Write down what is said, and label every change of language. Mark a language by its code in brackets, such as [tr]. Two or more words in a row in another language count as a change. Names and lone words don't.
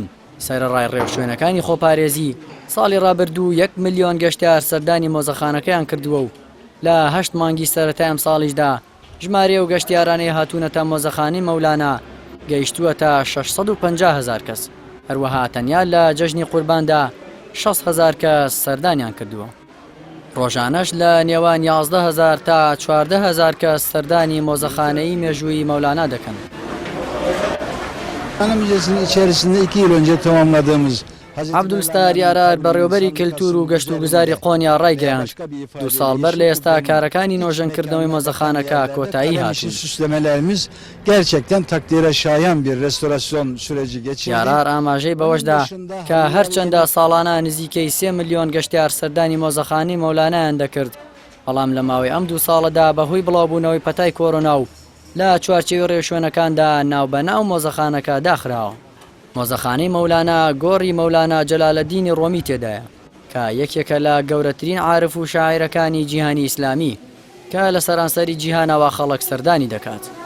[ckb] سەرەڕای ڕێوشوێنەکانی خۆپارێزی ساڵی ڕابردوو 1 ملیۆن گەشتیار سەردانی مۆزەخانەکەیان کردووە و لە 8 مانگی سەرەتای ئەم ساڵیشدا ژمارە و گەشتیارانەی هاتوونەتە مۆزەخانەی مەولانە گەیشتووەتە 650,000 کەس. هەروەها تەنیا لە جەژنی قورباندا 60,000 کەس سەردانیان کردووە. ڕۆژانەش لە نێوان 11,000 تا 14,000 کەس سەردانی مۆزەخانەی مێژووی مەولانە دەکەن. [tr] Müzesi'nin içerisinde 2 yıl önce tamamladığımız [ckb] عەبدولستار یارار بەڕێوەبەری کللتور و گەشت و گوزاری قۆنیا ڕایگەیاند 2 ساڵ بەر لە ئێستا کارەکانی نۆژەنکردنەوەی مۆزەخانەکە کۆتایی هاتوون. [tr] süslemelerimiz gerçekten takdire şayan bir restorasyon süreci geçirdi. [ckb] یارار ئاماژەی بەوەشدا کە هەرچەندە ساڵانە نزیکەی 3 ملیۆن گەشتیار سەردانی مۆزەخانەی مەولانەیان دەکرد، بەڵام لە ماوەی ئەم 2 ساڵەدا بەهۆی بڵاوبوونەوەی پەتای کۆرۆنا و لە چوارچێوی ڕێوشوێنەکاندا ناوبەناو مۆزەخانەکە داخراوە. مۆزەخانەی مەولانە گۆڕی مەولانە جەلالەدینی ڕۆمی تێدایە کە یەکێکە لە گەورەترین عارف و شاعیرەکانی جیهانی ئیسلامی کە لە سەرانسەری جیهانەوە خەڵک سەردانی دەکات.